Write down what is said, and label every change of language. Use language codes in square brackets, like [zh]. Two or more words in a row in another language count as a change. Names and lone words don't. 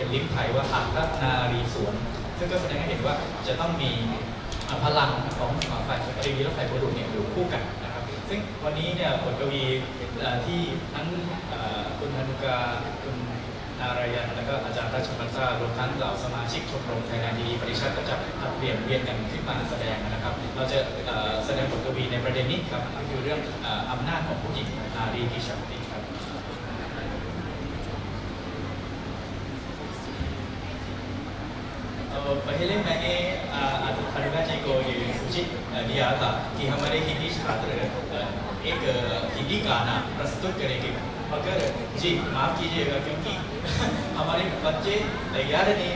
[th] เป็นลิ้นไทยว่าอัคนารีสวนซึ่งก็แสดงให้เห็นว่าจะต้องมีพลังของฝ่ายสตรีและฝ่ายบุรุษเนี่ยอยู่คู่กันนะครับซึ่งวันนี้เนี่ยบทกวีที่ทั้งคุณธนุกาคุณนารายันและก็อาจารย์ราชมัตตารวมทั้งเหล่าสมาชิกชมรม Thailand Hindi Parishad ก็จะเปลี่ยนเวียนกันขึ้นมาแสดงนะครับเราจะแสดงบทกวีในประเด็นนี้ครับก็คือเรื่องอำนาจของผู้หญิงนารีกิชักติครับ [hi] पहले मैंने अनुराग जी को ये सूचित दिया था कि हमारे हिंदी छात्र एक हिंदी गाना प्रस्तुत करेंगे, मगर जी माफ़ कीजिएगा क्योंकि हमारे बच्चे तैयार नहीं